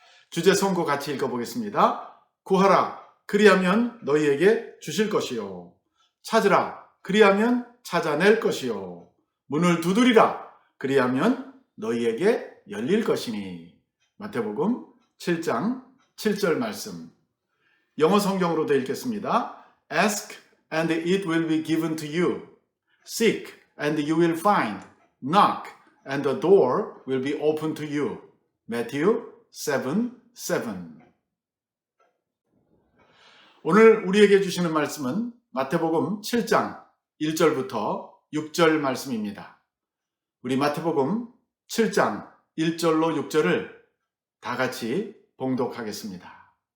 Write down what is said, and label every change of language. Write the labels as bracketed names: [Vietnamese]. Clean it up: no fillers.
[Korean] 주제 선고 같이 읽어보겠습니다. 구하라, 그리하면 너희에게 주실 것이요. 찾으라, 그리하면 찾아낼 것이요. 문을 두드리라, 그리하면 너희에게 열릴 것이니. 마태복음 7장 7절 말씀. 영어 성경으로도 읽겠습니다. [English] Ask and it will be given to you. Seek and you will find. Knock and the door will be open to you. Matthew 7:7. [Korean] 오늘 우리에게 주시는 말씀은 마태복음 7장 1절부터 6절 말씀입니다. 우리 마태복음 7장 1절로 6절을 다 같이 봉독하겠습니다.